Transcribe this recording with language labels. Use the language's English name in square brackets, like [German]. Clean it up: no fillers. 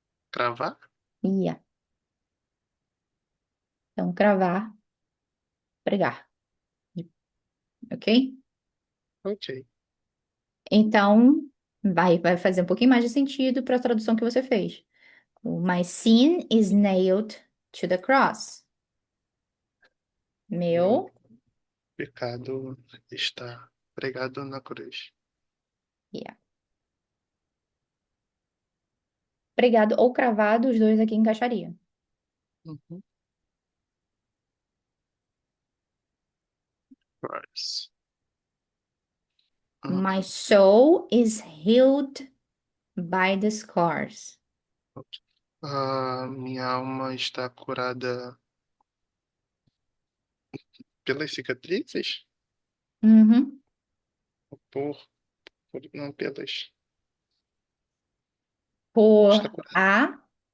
[Portuguese] Cravar? Ia. Então, cravar, pregar. Ok? Ok. Então, vai fazer um pouquinho mais de sentido para a tradução que você fez. [English] My sin is nailed to the cross. [Portuguese] Meu Meu, pecado está pregado na cruz. [English] yeah. [Portuguese] Pregado ou cravado, os dois aqui encaixariam. Uhum. [English] Cross. Ah, My soul is healed by the scars. [Portuguese] minha alma está curada pelas cicatrizes? Uhum. Por, não pelas. Está Por curada a, por a